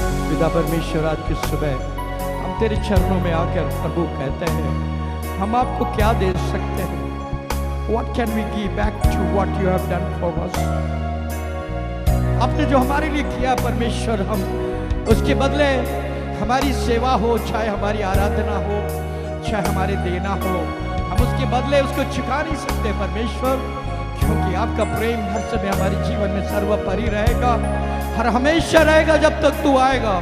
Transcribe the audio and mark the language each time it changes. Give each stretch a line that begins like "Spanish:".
Hindi: पिता परमेश्वर, आज की सुबह हम तेरे चरणों में आकर प्रभु कहते हैं, हम आपको क्या दे सकते हैं?
English: What can we give back to what you have done for us?
Hindi: आपने जो हमारे लिए किया परमेश्वर, हम उसके बदले हमारी सेवा हो, चाहे हमारी आराधना हो, चाहे हमारे देना हो, हम उसके बदले उसको चुका नहीं सकते परमेश्वर, क्योंकि आपका प्रेम हर समय हमारे जीवन में सर्वोपरि रहेगा, हर हमेशा रहेगा जब तक तू आएगा।